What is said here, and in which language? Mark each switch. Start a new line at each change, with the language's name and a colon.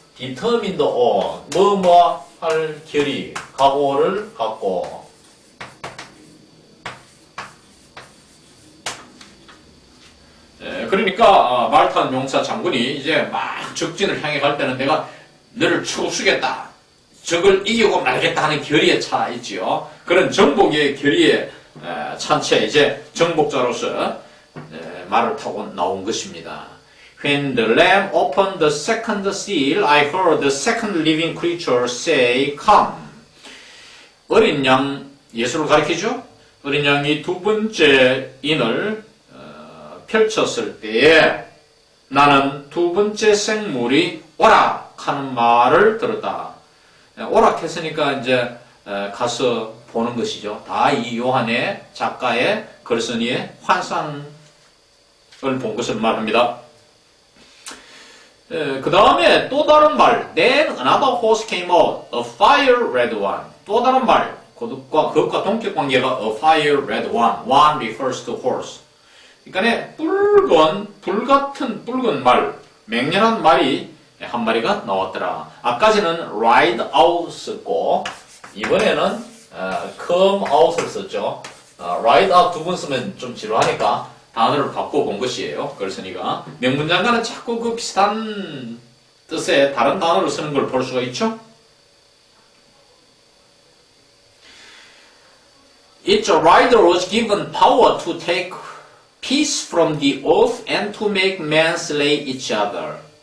English: determined on
Korean: 뭐뭐 할 결의, 각오를 갖고 그러니까 말 타는 용사 장군이 이제 막 적진을 향해 갈 때는 내가 너를 추수겠다. 적을 이기고 말겠다 하는 결의에 차 있지요. 그런 정복의 결의에 찬 채 이제 정복자로서 말을 타고 나온 것입니다.
English: When the Lamb opened the second seal, I heard the second living creature say, Come.
Korean: 어린 양, 예수를 가리키죠? 어린 양이 두 번째 인을 펼쳤을 때에 나는 두 번째 생물이 오락 하는 말을 들었다. 오락 했으니까 이제 가서 보는 것이죠. 다 이 요한의 작가의 글쓴이의 환상을 본 것을 말합니다. 그 다음에 또 다른 말,
English: Then another horse came out, a fire red one.
Korean: 또 다른 말, 그것과 동격 관계가
English: a fire red one. One refers to horse.
Korean: 그러니까 불같은 붉은 말, 맹렬한 말이 한 마리가 나왔더라. 아까지는 ride out 썼고 이번에는 come out을 썼죠. ride out 두 번 쓰면 좀 지루하니까 단어를 바꿔본 것이에요. 글쓴이가 명문장가는 자꾸 비슷한 뜻의 다른 단어를 쓰는 걸 볼 수가 있죠.
English: Its rider was given power to take peace from the earth and to make men slay each other.